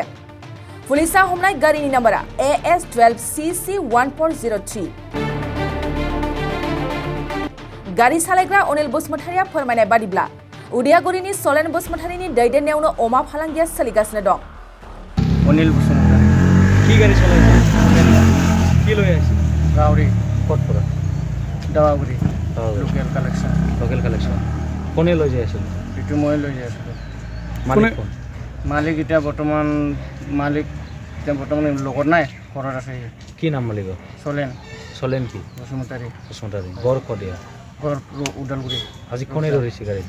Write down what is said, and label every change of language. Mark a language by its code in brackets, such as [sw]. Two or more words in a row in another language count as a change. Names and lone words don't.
[brx] पुलिसा हमनाय गारिनि नम्बरा AS12CC1403। गारि सालायग्रा अनिल बसुमतारिया फोरमायनाय बादिब्ला उदियागुरिनि सलेन बसुमतारिनि दैदेननायावनो अमा फालांगिया सोलिगासिनो दं। अनिल बसुमतारी [as] কি গাড়ি চলাইছে কি লৈ আছে रावरी ক'ত পৰা [en] दावागुरी local collection [as] কোনে লৈ যাই আছিল এইটো মই লৈ যাই আছিলোঁ। মালিক কোন মালিক এতিয়া বৰ্তমান লগত নাই, ঘৰত আছে। কি নাম মালিকৰ চলেন কি বসুমতাৰী গড় কদিয়া ঘৰ ওদালগুৰি। আজি কোনে ধৰিছে গাড়ীটো